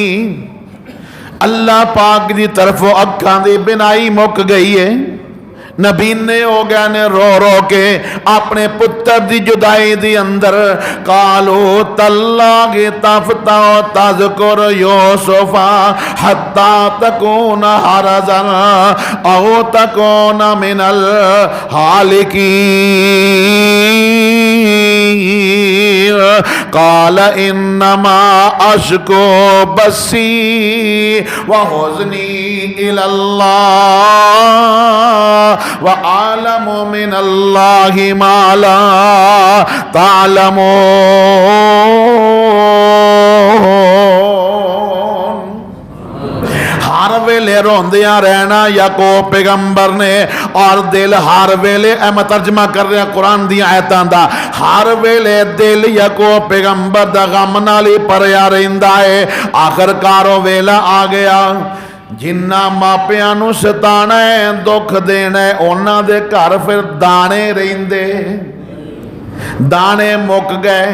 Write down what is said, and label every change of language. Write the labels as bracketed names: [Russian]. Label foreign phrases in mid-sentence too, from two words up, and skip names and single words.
[Punjabi] ਅੱਲਾਹ ਪਾਕ ਕੀ ਤਰਫ਼ੋਂ ਅੱਖਾਂ ਦੀ ਬਿਨਾਈ ਮੁੱਕ ਗਈ ਹੈ। ਨਬੀਨੇ ਹੋ ਗਏ ਨੇ ਰੋ ਰੋ ਕੇ ਅਪਣੇ ਪੁੱਤਰ ਕੀ ਜੁਦਾਈ ਦੀ ਅੰਦਰ। [Arabic] قالوا تالله تفتؤ تذكر يوسف حتى تكون حرضا أو تكون من الهالكين. قال إنما أشكو بثي وحزني إلى الله وأعلم من الله ما لا تعلمون. [Punjabi] ਹਰ ਵੇਲੇ ਰੋਂਦਿਆਂ ਰਹਿਣਾ ਯਾਕੂਬ ਪੈਗੰਬਰ ਨੇ, ਔਰ ਦਿਲ ਹਰ ਵੇਲੇ ਮੈਂ ਤਰਜਮਾ ਕਰ ਰਿਹਾ ਕੁਰਾਨ ਦੀ ਆਇਤਾਂ ਦਾ, ਹਰ ਵੇਲੇ ਦਿਲ ਯਾਕੂਬ ਪੈਗੰਬਰ ਦਾ ਗ਼ਮ ਨਾਲ ਹੀ ਭਰਿਆ ਰਹਿੰਦਾ ਹੈ। ਆਖ਼ਿਰਕਾਰ ਵੇਲਾ ਆ ਗਿਆ ਜਿਨ੍ਹਾਂ ਮਾਪਿਆਂ ਨੂੰ ਸਤਾਣਾ ਹੈ ਦੁੱਖ ਦੇਣਾ ਹੈ ਉਨ੍ਹਾਂ ਦੇ ਘਰ ਫਿਰ ਦਾਣੇ ਰਹਿੰਦੇ ਦਾਣੇ ਮੁੱਕ ਗਏ।